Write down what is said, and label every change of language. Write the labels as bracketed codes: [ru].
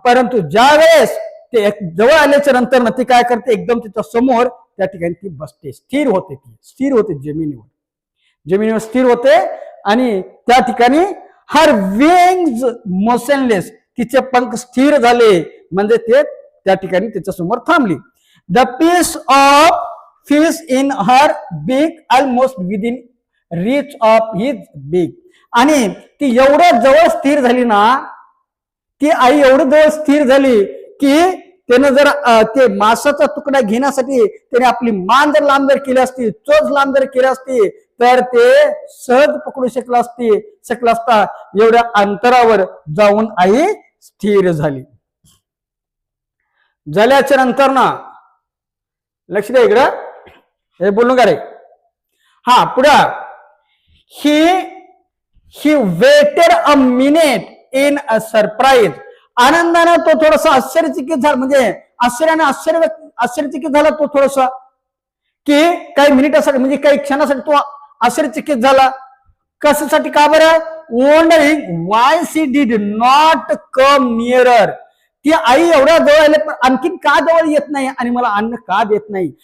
[mr] परंतु ज्या वेळेस ते जवळ आल्याच्या नंतर ना ती काय करते? एकदम तिच्या समोर त्या ठिकाणी ती बसते, स्थिर होते जमिनीवर स्थिर होते. आणि त्या ठिकाणी [en] her wings motionless, [mr] तिचे पंख स्थिर झाले, म्हणजे ते त्या ठिकाणी त्याच्या समोर थांबली. [en] The piece of fish in her beak almost within reach of his beak. [mr] आणि ती एवढं जवळ स्थिर झाली ना, ती आई एवढं जवळ स्थिर झाली की त्यानं जर ते मासाचा तुकडा घेण्यासाठी त्याने आपली मान जर लांब जर केली असती, चोच लांब जर केली असती, तर ते सहज पकडू शकला असता. एवढ्या अंतरावर जाऊन आई स्थिर झाल्याच्या नंतर ना, लक्ष द्या इकडं, हे बोलू का रे? हा पुढं. [en] He waited a minute in a surprise. [mr] आनंदाने तो थोडासा आश्चर्यचकित झाला, म्हणजे आश्चर्यचकित झाला तो थोडासा, की काही मिनिटासाठी म्हणजे काही क्षणासाठी तो आश्चर्यचकित झाला. कशासाठी? का बरं? [en] Wondering why she did not come nearer. [mr] ती आई एवढ्या जवळ आले पण आणखीन का जवळ येत नाही आणि मला अन्न का देत नाही?